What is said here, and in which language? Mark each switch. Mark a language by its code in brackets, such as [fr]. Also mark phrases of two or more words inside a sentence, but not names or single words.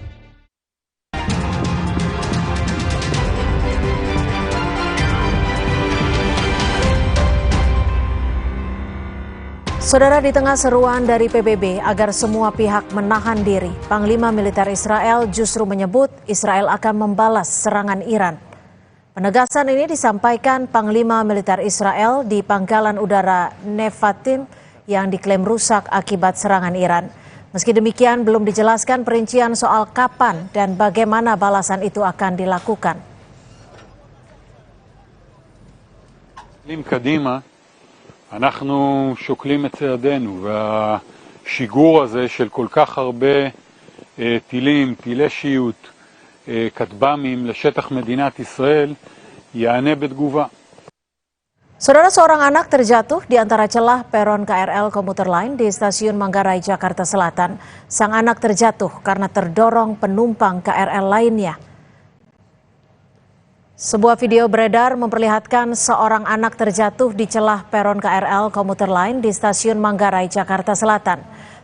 [id] Saudara, di tengah seruan dari PBB agar semua pihak menahan diri, Panglima Militer Israel justru menyebut Israel akan membalas serangan Iran. Penegasan ini disampaikan Panglima Militer Israel di Pangkalan Udara Nevatim yang diklaim rusak akibat serangan Iran. Meski demikian, belum dijelaskan perincian soal kapan dan bagaimana balasan itu akan dilakukan. [he] אנחנו שוקלים את צעדינו, והשיגור הזה של כל כך הרבה טילים, טילי שיוט, כטב"מים לשטח מדינת ישראל, יענה בתגובה. [id] Saudara, seorang anak terjatuh di antara celah peron KRL komuter lain di Stasiun Manggarai, Jakarta Selatan. Sang anak terjatuh karena terdorong penumpang KRL lainnya. Sebuah video beredar memperlihatkan seorang anak terjatuh di celah peron KRL komuter lain di Stasiun Manggarai, Jakarta Selatan.